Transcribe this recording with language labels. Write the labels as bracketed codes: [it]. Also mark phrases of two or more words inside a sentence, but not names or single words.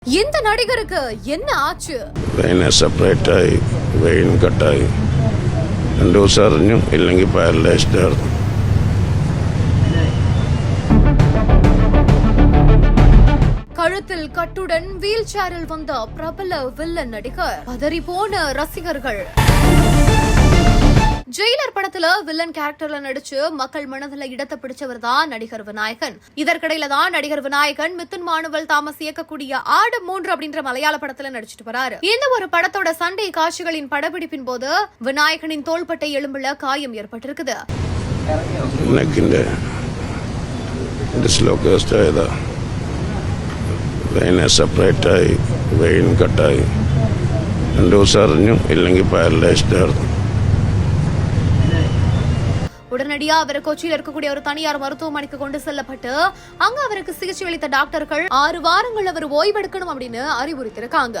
[ta] இந்த நடிகருக்கு என்ன ஆச்சு? [ml] വെയിനെ സെപ്പറേറ്റ് ആയി വെയിൻ കട്ടായി 2 ദിവസം അറിഞ്ഞു ഇല്ലെങ്കിൽ പാരലൈസ്ഡ് ആയിരുന്നു. [ta] கழுத்தில் கட்டுடன் வீல் சேரில் வந்த பிரபல வில்லன் நடிகர் பதறி போன ரசிகர்கள். ஜெயிலர் படத்துல வில்லன் கேரக்டர்ல நடிச்சு மக்கள் மனதுல இடத்தை பிடிச்சவர் தான் நடிகர் விநாயகன். இதற்கிடையில தான் நடிகர் விநாயகன் மிதுன் மானுவல் தாமஸ் இயக்கக்கூடிய ஆடு 3 அப்படின்ற மலையாள படத்துல நடிச்சிட்டு வராரு. இந்த ஒரு படத்தோட சண்டை காட்சிகளின் படப்பிடிப்பின் போது விநாயகனின் தோள்பட்டை எலும்புல காயம் ஏற்பட்டிருக்குது. [ml] വെയിനെ സെപ്പറേറ്റ് ആയി വെയിൻ കട്ടായി 2 ദിവസം അറിഞ്ഞു ഇല്ലെങ്കിൽ പാരലൈസ്ഡ് ആയിരുന്നു. [ta] உடனடியா அவர் கொச்சியில் இருக்கக்கூடிய ஒரு தனியார் மருத்துவமனைக்கு கொண்டு செல்லப்பட்டு அங்க அவருக்கு சிகிச்சை அளித்த டாக்டர்கள் 6 வாரங்கள் அவர் ஓய்வெடுக்கணும் அப்படின்னு அறிவுறுத்திருக்காங்க.